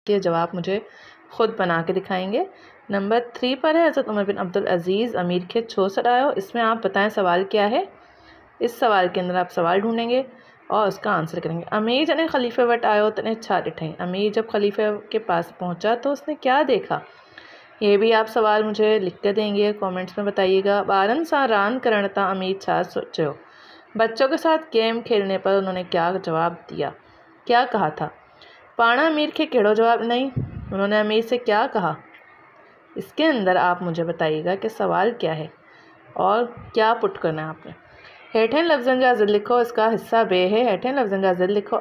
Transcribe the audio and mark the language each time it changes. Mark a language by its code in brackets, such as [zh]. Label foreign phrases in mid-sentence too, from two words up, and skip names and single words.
[ur] کے جواب مجھے خود بنا کے دکھائیں گے۔ نمبر 3 پر ہے حضرت عمر بن عبدالعزیز [sd] अमीर के छो सड़ायो। [ur] اس میں آپ بتائیں سوال کیا ہے۔ اس سوال کے اندر آپ سوال ڈھونڈیں گے اور اس کا آنسر کریں گے. [sd] अमीर जने खलीफे वट आयो तने छा ॾिठई। [ur] امیر جب خلیفے کے پاس پہنچا تو اس نے کیا دیکھا. یہ بھی آپ سوال مجھے لکھ کر دیں گے، کمنٹس میں بتائیے گا. [sd] ॿारनि सां रांदि करण तां अमीर छा सोचियो। [ur] بچوں کے ساتھ گیم کھیلنے پر انہوں نے کیا جواب دیا، کیا کہا تھا. [sd] पाण अमीर के कहिड़ो जवाब [ur] نہیں، انہوں نے امیر سے کیا کہا. اس کے اندر آپ مجھے بتائیے گا کہ سوال کیا ہے اور کیا پٹ کرنا ہے آپ نے. [sd] हेठें लफ्ज़नि जा ज़िल लिखो, [ur] اس کا حصہ بے ہے. [sd] हेठें लफ्ज़नि जा ज़िल लिखो।